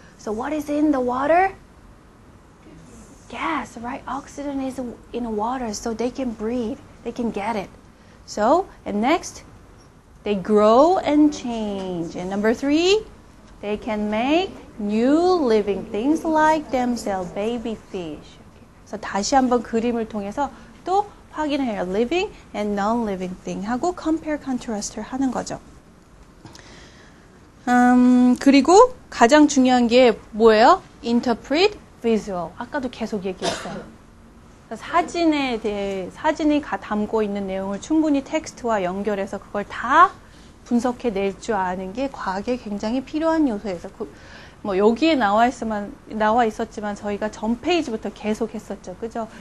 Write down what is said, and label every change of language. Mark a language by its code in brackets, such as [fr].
[en] So what is in the water? Gas, right? Oxygen is in the water, so they can breathe. They can get it. So, and next, they grow and change. And number 3, they can make new living things like themselves, baby fish. [ko] 그래서 다시 한번 그림을 통해서 또 확인을 해요. living and non-living thing 하고 compare, contrast를 하는 거죠. 그리고 가장 중요한 게 뭐예요? [en] interpret, visual. [ko] 아까도 계속 얘기했어요. 사진에 대해, 사진이 담고 있는 내용을 충분히 텍스트와 연결해서 그걸 다 분석해 낼 줄 아는 게 과학에 굉장히 필요한 요소에서 뭐 여기에 나와 있었지만 저희가 전 페이지부터 계속 했었죠. 그죠?